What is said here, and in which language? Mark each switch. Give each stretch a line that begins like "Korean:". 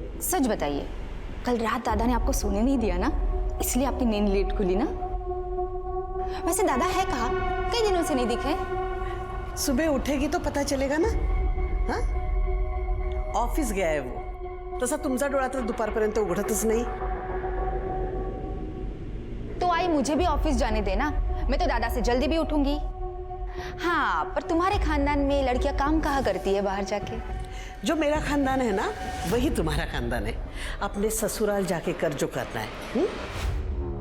Hindi: सच बताइए, कल रात दादा ने आपको सोने नहीं दिया ना, इसलिए आपकी नींद लेट खुली ना? वैसे दादा है कहाँ? कई दिनों से नहीं दिखे। सुबह उठेगी तो पता चलेगा ना। हाँ, ऑफिस गया है वो,
Marathi: तसा तुमचा डोळा तर दुपारपर्यंत उघडतच नाही।
Hindi: तो आई मुझे भी ऑफिस जाने देना, मैं तो दादा से जल्दी भी उठूंगी। हाँ, पर तुम्हारे खानदान में लड़कियां काम कहाँ करती है बाहर जाके? जो मेरा खानदान है ना, वही तुम्हारा खानदान है। अपने ससुराल जाके कर जो करना है।